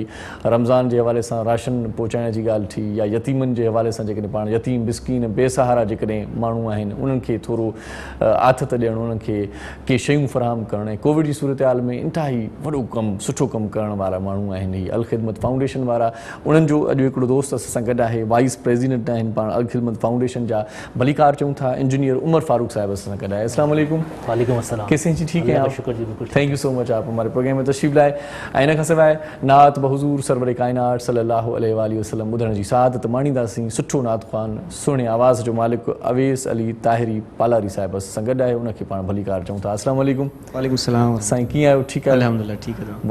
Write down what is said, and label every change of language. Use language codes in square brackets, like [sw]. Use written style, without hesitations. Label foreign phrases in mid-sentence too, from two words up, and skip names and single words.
[sd] रमज़ान जे हवाले सां राशन पहुचाइण जी ॻाल्हि थी, या यतीमनि जे हवाले सां जेकॾहिं पाण यतीम मिस्कीन बेसहारा जेकॾहिं माण्हू आहिनि उन्हनि खे थोरो आथत ॾियणु, उन्हनि खे के शयूं फ़राहम करणु। ऐं कोविड जी सूरत हाल में इंतिहाई वॾो कमु, सुठो कमु करण वारा माण्हू आहिनि हीअ अल ख़िदमत फाउंडेशन वारा। उन्हनि जो अॼु हिकिड़ो दोस्त असां सां गॾु आहे, [en] vice president [sd] आहिनि पाण अल ख़िदमत फाउंडेशन जा, भलीकार चऊं था, इंजीनियर उमर फारूक साहब असां सां गॾु आहे। [ar] السلام عليكم. وعليكم السلام. [ur] کیسے ہیں جی؟ ٹھیک ہے آپ? شکر جی، بالکل. [en] thank you so much [ur] آپ ہمارے پروگرام میں تشریف لائے. [sd] ऐं इन खां सवाइ नात बहुज़ूर सरवर काइनात [ar] صلى الله عليه وسلم [sd] ॿुधण जी सआदत माणींदासीं। सुठो नात ख़्वान, सुहिणे आवाज़ जो मालिक अवेस अली ताहिरी पालारी साहिब असां सां गॾु आहे, उनखे पाण भलीकार चऊं था। [ar] السلام عليكم. وعليكم سلام. [sd] साईं कीअं आहियो? ठीकु आहे? अल्हम्दुलिल्लाह ठीकु आहे।